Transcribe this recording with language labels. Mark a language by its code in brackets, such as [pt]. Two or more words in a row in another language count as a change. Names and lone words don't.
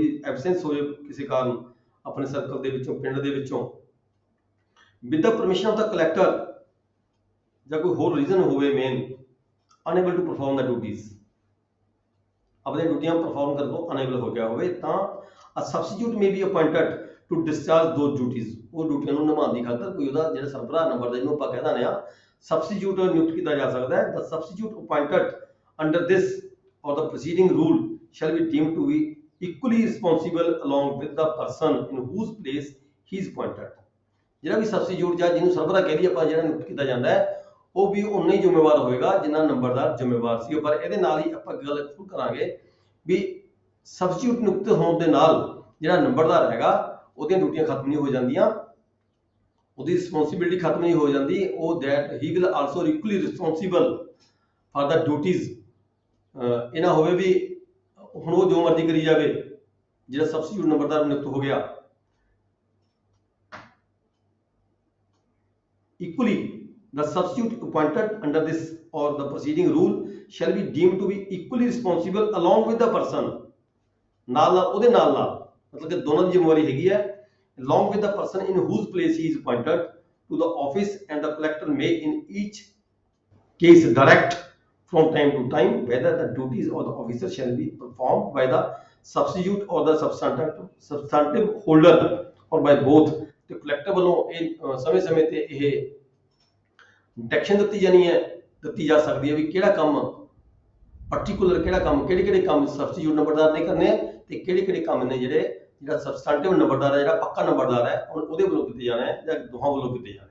[pa] ਉਹਦੀ ਐਬਸੈਂਸ ਹੋ ਜਾਵੇ ਕਿਸੇ ਕਾਰਨ ਆਪਣੇ ਸਰਕਲ ਦੇ ਵਿੱਚੋਂ, ਪਿੰਡ ਦੇ ਵਿੱਚੋਂ, [en] with the permission of the collector [pa] ਜਾਂ ਕੋਈ ਹੋਰ ਰੀਜ਼ਨ ਹੋਵੇ ਮੇਨ, [en] unable to perform the duties, [pa] ਆਪਣੀਆਂ ਡਿਊਟੀਆਂ ਪਰਫਾਰਮ ਕਰਨ ਤੋਂ ਅਨਏਬਲ ਹੋ ਗਿਆ ਹੋਵੇ ਤਾਂ [en] a substitute may be appointed to discharge those duties, [pa] ਉਹ ਡਿਊਟੀਆਂ ਨੂੰ ਨਿਭਾਉਣ ਦੀ ਖਾਤਰ ਕੋਈ ਉਹਦਾ ਜਿਹੜਾ ਸਰਬਰਾਹ ਨੰਬਰ ਦਾ ਜਿਹਨੂੰ ਆਪਾਂ ਕਹਿ ਦਿੰਦੇ ਆ ਸਬਸਟੀਟਿਊਟ ਨਿਯੁਕਤ ਕੀਤਾ ਜਾ ਸਕਦਾ ਹੈ। [en] the substitute appointed under this or the preceding rule shall be deemed to be equally responsible along with the person in whose place he is appointed। [pa] ਜਿਹੜਾ ਵੀ ਸਬਸਟੀਟਿਊਟ ਜਾਂ ਜਿਹਨੂੰ ਸਰਬਰਾਹ ਕਹਿ ਲਈ ਆਪਾਂ ਜਿਹੜਾ ਨਿਯੁਕਤ ਕੀਤਾ ਜਾਂਦਾ ਹੈ ਉਹ ਵੀ ਉਨਾ ਹੀ ਜ਼ਿੰਮੇਵਾਰ ਹੋਏਗਾ ਜਿੰਨਾ ਨੰਬਰਦਾਰ ਜ਼ਿੰਮੇਵਾਰ ਸੀ। ਪਰ ਇਹਦੇ ਨਾਲ ਹੀ ਆਪਾਂ ਗੱਲ ਸ਼ੁਰੂ ਕਰਾਂਗੇ ਵੀ ਸਬਸਟੀਟਿਊਟ ਨਿਯੁਕਤ ਹੋਣ ਦੇ ਨਾਲ ਜਿਹੜਾ ਨੰਬਰਦਾਰ ਹੈਗਾ ਉਹਦੀਆਂ ਡਿਊਟੀਆਂ ਖਤਮ ਨਹੀਂ ਹੋ ਜਾਂਦੀਆਂ, ਉਹਦੀ ਰਿਸਪੌਂਸਿਬਿਲਿਟੀ ਖਤਮ ਨਹੀਂ ਹੋ ਜਾਂਦੀ, ਉਹ [en] that he will also equally responsible for the duties. [pa] ਇਹ ਨਾ ਹੋਵੇ ਵੀ ਹੁਣ ਉਹ ਜੋ ਮਰਜ਼ੀ ਕਰੀ ਜਾਵੇ, ਜਿਹੜਾ ਸਬਸਟੀਟਿਊਟ ਨੰਬਰਦਾਰ ਨਿਯੁਕਤ ਹੋ ਗਿਆ [en] equally the substitute appointed under this or the preceding rule shall be deemed to be equally responsible along with the person, [pa] ਨਾਲ ਉਹਦੇ ਨਾਲ ਮਤਲਬ ਕਿ ਦੋਨਾਂ ਦੀ ਜ਼ਿੰਮੇਵਾਰੀ ਹੈਗੀ ਹੈ, [en] along with the person in whose place he is appointed to the office, and the collector may in each case direct from time to time whether the duties of the officer shall be performed by the substitute or the substantive holder or by both। [pa] ਤੇ ਕਲੈਕਟਰ ਵੱਲੋਂ ਇਹ ਸਮੇਂ-ਸਮੇਂ ਤੇ ਇਹ ਡਾਇਰੈਕਸ਼ਨ ਦਿੱਤੀ ਜਾ ਸਕਦੀ ਹੈ ਵੀ ਕਿਹੜਾ ਕੰਮ ਪਾਰਟਿਕੂਲਰ, ਕਿਹੜਾ ਕੰਮ ਕਿਹੜੇ ਕੰਮ ਸਬਸਟੀਟਿਊਟ ਨੰਬਰਦਾਰ ਨੇ ਕਰਨੇ ਤੇ ਕਿਹੜੇ ਕੰਮ ਨੇ ਜਿਹੜਾ ਸਬਸਟੈਂਟਿਵ ਨੰਬਰਦਾਰ ਹੈ, ਜਿਹੜਾ ਪੱਕਾ ਨੰਬਰਦਾਰ ਹੈ ਉਹਦੇ ਵੱਲੋਂ ਕੀਤੇ ਜਾਣਾ ਹੈ ਜਾਂ ਦੋਹਾਂ ਵੱਲੋਂ ਕੀਤੇ ਜਾਣੇ।